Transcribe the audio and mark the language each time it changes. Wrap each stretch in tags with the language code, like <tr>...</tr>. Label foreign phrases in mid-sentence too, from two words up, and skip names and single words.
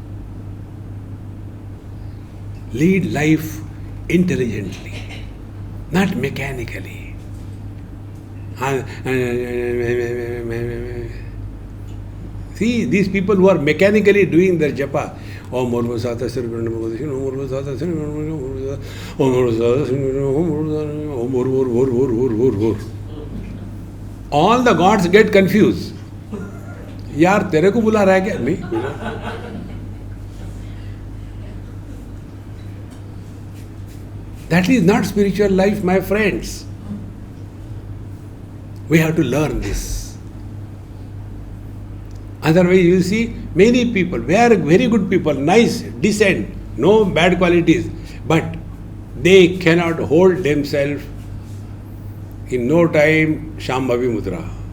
<en>Lead life intelligently, not mechanically. See, these people who are mechanically doing their japa, Om Murmu Sata Sri Om Murmu Sata Sri Om Murmu. All the gods get confused.</en> <hi>यार तेरे को बुला रहा है क्या? नहीं.</hi> <en>That is not spiritual life, my friends. We have to learn this. Otherwise, you see many people, very, very good people, nice, decent, no bad qualities, but they cannot hold themselves in no time, Shambhavi Mudra.</en>